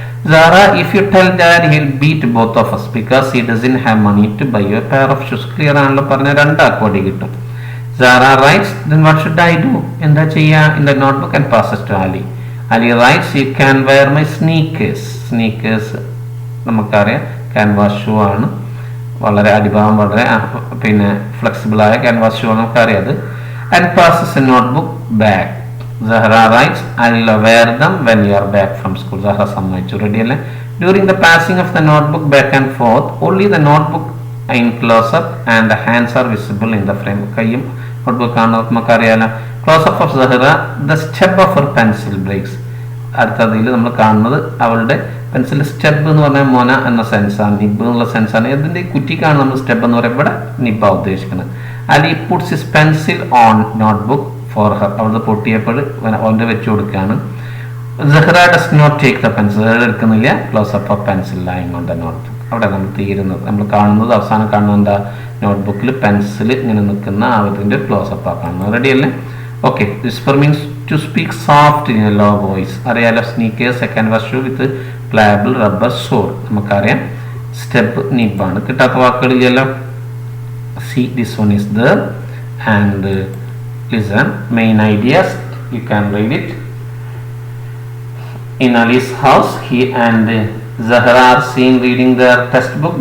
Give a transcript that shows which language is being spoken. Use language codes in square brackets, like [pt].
[en] Zara, if you tell dad, he'll beat both of us because he doesn't have money to buy you a pair of shoes. [ml] Clear ആണല്ലോ, പറഞ്ഞ രണ്ടാക്കോടി കിട്ടും. [en] Zara writes, then what should I do? [ml] എന്താ ചെയ്യാ? [en] In the notebook and passes to Ali. Ali writes, you can wear my sneakers. [ml] Sneakers നമുക്കറിയാം canvas shoe ആണ്, വളരെ അടിഭാഗം വളരെ പിന്നെ ഫ്ലെക്സിബിളായ ക്യാൻവാസ് ഷൂ ആണ്, നമുക്കറിയാം. [en] And passes a notebook back. Zahra writes, I'll wear them when you are back from school. [ml] Zahra സമ്മതിച്ചു, ready അല്ലേ? [en] During the passing of the notebook back and forth, only the notebook in close up and the hands are visible in the frame. [ml] കയ്യും notebook ആണ്, നമുക്കറിയാലോ. [en] Close up of Zahra, the step of her pencil breaks. [ml] അടുത്തതിൽ നമ്മൾ കാണുന്നത് അവളുടെ pencil step എന്ന് പറഞ്ഞാൽ മൊന എന്ന സെൻസാണ്, നിബ് എന്നുള്ള സെൻസാണ്. ഇതിൻ്റെ കുറ്റിക്കാണ് നമ്മൾ സ്റ്റെപ്പ് എന്ന് പറയുമ്പോൾ ഇവിടെ നിബാണ് ഉദ്ദേശിക്കുന്നത്. [en] Ali puts his pencil on notebook for her. [ml] അവളത് പൊട്ടിയപ്പോൾ അവൻ്റെ വെച്ച് കൊടുക്കുകയാണ്. [en] Zahra does not take the pencil. [ml] എടുക്കുന്നില്ല. [en] Close up of pencil lying on the notebook. [ml] അവിടെ നമ്മൾ തീരുന്നത്, നമ്മൾ കാണുന്നത് അവസാനം കാണുന്നത് എന്താ? നോട്ട്ബുക്കിൽ പെൻസിൽ ഇങ്ങനെ നിൽക്കുന്ന അതിൻ്റെ ക്ലോസ് അപ്പ് കാണുന്നത്. റെഡി അല്ലേ? Okay. [en] Whisper means to speak soft in a low voice. അറിയാലോ, sneakers, second wash shoe with pliable rubber sole. [ml] നമുക്കറിയാം. സ്റ്റെപ്പ് നിബാണ്. കിട്ടാത്ത വാക്കുകളില്ലല്ലോ. [en] See, this one is there, and Listen, main ideas, you can read it. In Ali's house, he and Zahra are seen reading their textbook.